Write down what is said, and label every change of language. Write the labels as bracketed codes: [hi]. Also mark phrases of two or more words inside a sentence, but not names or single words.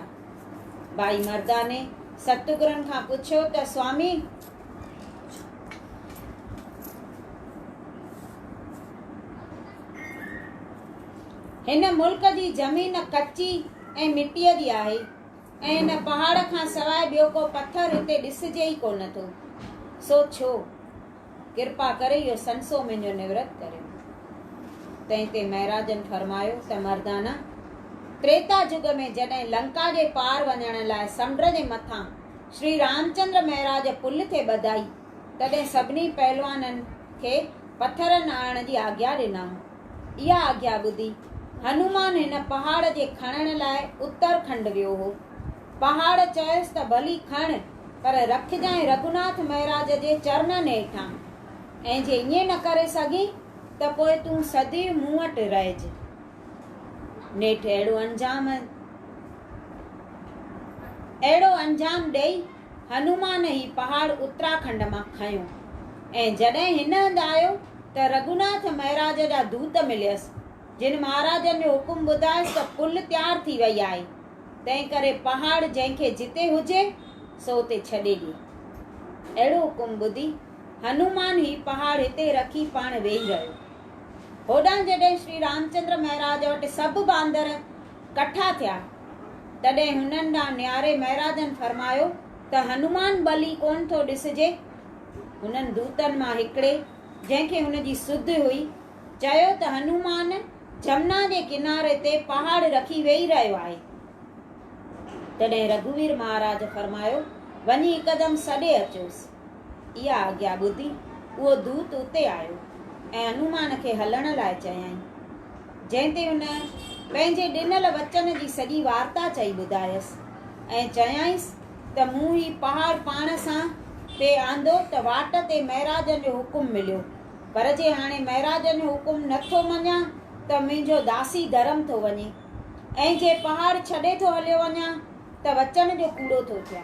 [sd] भाई मर्दाने सतगुरनि खां पुछियो त स्वामी, हिन मुल्क जी ज़मीन कच्ची ऐं मिटीअ जी आहे ऐं हिन पहाड़ खां सवाइ ॿियो को पत्थर हिते ॾिसिजे ई कोन थो, सो छो? कृपा करे इहो संसो मुंहिंजो निवृत करियो। तंहिं ते महराजनि फरमायो त मर्दाना, त्रेता युग में जॾहिं लंका जे पार वञण लाइ समुंड जे मथां श्री रामचंद्र महाराज पुल ते ॿधाई, तॾहिं सभिनी पहलवाननि खे पत्थर न आणण जी आज्ञा ॾिनऊं। इहा आज्ञा ॿुधी हनुमान हिन पहाड़ जे खणण लाइ उत्तरखंड वियो हो। पहाड़ चयसि त भली खण, पर रखजांइ रघुनाथ महाराज जे चरणनि हेठां, ऐं जे ईअं न करे सघी त पोइ तूं सदी मूं वटि रहिज। नेठि अहिड़ो अंजाम ॾेई हनुमान ही पहाड़ उत्तराखंड मां खयो। ऐं जॾहिं हिन हंधि आयो त रघुनाथ महाराज जा दूत मिलियसि, जिन महाराजनि जो हुकुम ॿुधायसि त पुल तयार थी वई आहे, तंहिं करे पहाड़ जंहिंखे जिते हुजे सो उते छॾे ॾे। अहिड़ो हुकुम ॿुधी हनुमान ही पहाड़ हिते रखी पाण वेही रहियो। होॾां जॾहिं श्री रामचंद्र महाराज वटि सभु बांदर कठा थिया, तॾहिं हुननि ॾांहुं नियारे महाराजनि फरमायो त हनुमान बली कोन थो ॾिसिजे। हुननि दूतनि मां हिकिड़े, जंहिंखे हुनजी सुध हुई, चयो त हनुमान जमुना जे किनारे ते पहाड़ रखी वेही रहियो आहे। तॾहिं रघुवीर महाराज फरमायो, वञी हिकदमि सॾे अचोसि। इहा आज्ञा ॿुधी उहो दूत उते आयो ऐं हनुमान खे हलण लाइ चयाईं, जंहिं ते हुन पंहिंजे ॾिनल वचन जी सॼी वार्ता चई ॿुधायसि ऐं चयाईंसि त मूं ही पहाड़ पाण सां पे आंदो त वाट ते महाराजनि जो हुकुम मिलियो, पर जे हाणे महाराजनि जो हुकुम नथो मञा त मुंहिंजो दासी धर्म थो वञे, ऐं जे पहाड़ छॾे थो हलियो वञा त वचन जो कूड़ो थो थिया।